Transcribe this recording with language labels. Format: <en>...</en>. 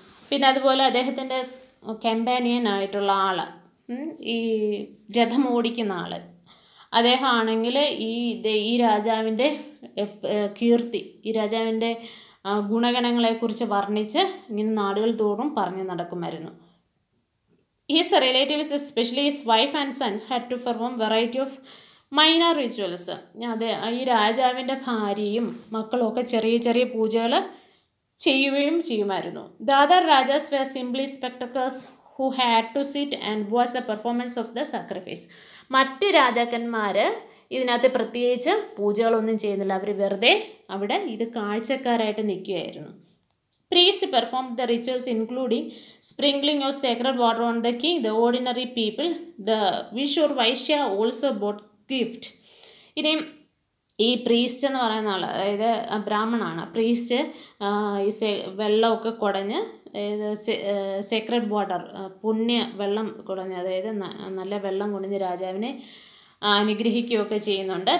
<ml>പിന്നെ അതുപോലെ അദ്ദേഹത്തിൻ്റെ കമ്പാനിയനായിട്ടുള്ള ആൾ, ഈ രഥം ഓടിക്കുന്ന ആൾ, അദ്ദേഹം ആണെങ്കിൽ ഈ രാജാവിൻ്റെ കീർത്തി, ഈ രാജാവിൻ്റെ ഗുണഗണങ്ങളെക്കുറിച്ച് വർണ്ണിച്ച് ഇങ്ങനെ നാടുകൾ തോറും പറഞ്ഞു നടക്കുമായിരുന്നു.</ml> <en>His relatives, especially his wife and sons, had to perform variety of minor rituals.</en> <ml>അതെ, ഈ രാജാവിൻ്റെ ഭാര്യയും മക്കളും ഒക്കെ ചെറിയ ചെറിയ പൂജകൾ ചെയ്യുകയും ചെയ്യുമായിരുന്നു.</ml> <en>The other rajas were simply spectators who had to sit and watch the performance of the sacrifice.</en> <ml>മറ്റ് രാജാക്കന്മാർ ഇതിനകത്ത് പ്രത്യേകിച്ച് പൂജകളൊന്നും ചെയ്യുന്നില്ല, അവർ വെറുതെ അവിടെ ഇത് കാഴ്ചക്കാരായിട്ട് നിൽക്കുകയായിരുന്നു.</ml> <en>Priests performed the rituals including sprinkling of sacred water on the king, the ordinary people. The Vishur Vaishya also brought gift.</en> <ml>ഇനി ഈ പ്രീസ്റ്റ് എന്ന് പറയുന്ന ആൾ, അതായത് ബ്രാഹ്മണാണ്, പ്രീസ്റ്റ് ഈ വെള്ളമൊക്കെ കുടഞ്ഞ്, അതായത് സേക്രഡ് വാട്ടർ, പുണ്യ വെള്ളം കുടഞ്ഞ്, അതായത് നല്ല വെള്ളം കുടഞ്ഞ് രാജാവിനെ അനുഗ്രഹിക്കുകയൊക്കെ ചെയ്യുന്നുണ്ട്.</ml>